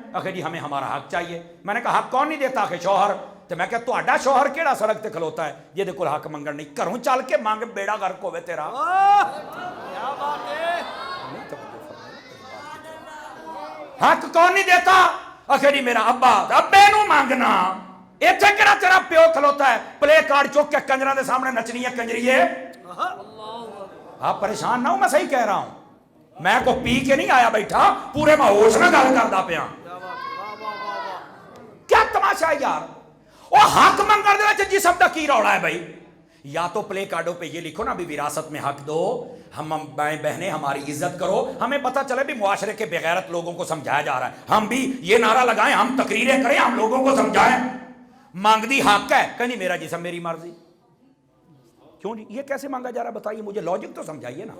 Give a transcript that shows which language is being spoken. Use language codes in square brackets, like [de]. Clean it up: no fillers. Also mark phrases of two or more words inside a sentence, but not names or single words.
[ur] اگر جی ہمیں ہمارا حق چاہیے. میں نے کہا حق کون نہیں دیتا؟ کہ شوہر. [pa] تو میں کہا تو شوہر کیڑا سڑک تے کھلوتا ہے یہ دیکھو حق منگن نہیں کروں چل کے مانگ بیڑا غرق ہوئے تیرا. [ur] حق کون نہیں دیتا؟ [pa] اگر جی میرا ابا, ابے نو مانگنا. ایتھے کیڑا تیرا پیو کھلوتا ہے پلے کارڈ چوک کے کنجراں دے سامنے نچنی ہے کنجریے. [ur] آپ پریشان نہ ہو, میں صحیح کہہ رہا ہوں. [pa] میں کو پی کے نہیں آیا بیٹھا, پورے میں ہوش نہ گل کردا پیا. [ur] کیا تماشا ہے یار. [pa] وہ حق منگن دے وچ جسم دا کی روڑا ہے بھائی. [ur] یا تو پلے کارڈوں پہ یہ لکھو نا بھی وراثت میں حق دو, ہم بائیں بہنیں ہماری عزت کرو. ہمیں پتہ چلے بھی معاشرے کے بغیرت لوگوں کو سمجھایا جا رہا ہے. ہم بھی یہ نعرہ لگائیں, ہم تقریریں کریں, ہم لوگوں کو سمجھائیں. مانگ دی حق ہے کہ نہیں میرا جسم میری مرضی. کیوں جی یہ کیسے مانگا جا رہا ہے بتائیے مجھے, لاجک تو سمجھائیے نا.